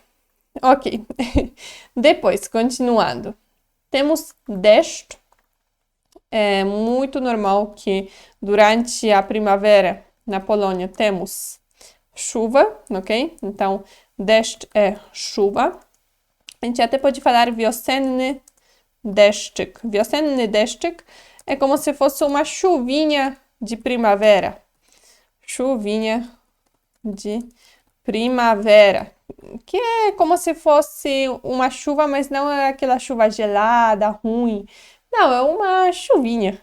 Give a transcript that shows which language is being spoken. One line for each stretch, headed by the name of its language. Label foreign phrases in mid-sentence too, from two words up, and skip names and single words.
Portuguese: Ok. Depois, continuando. Temos deszcz. É muito normal que durante a primavera na Polônia temos chuva, ok? Então, deszcz é chuva. A gente até pode falar
Polish: wiosenny deszczyk. Wiosenny deszczyk
Portuguese: é como se fosse uma chuvinha de primavera. Chuvinha de primavera. Que é como se fosse uma chuva, mas não é aquela chuva gelada, ruim. Não, é uma chuvinha.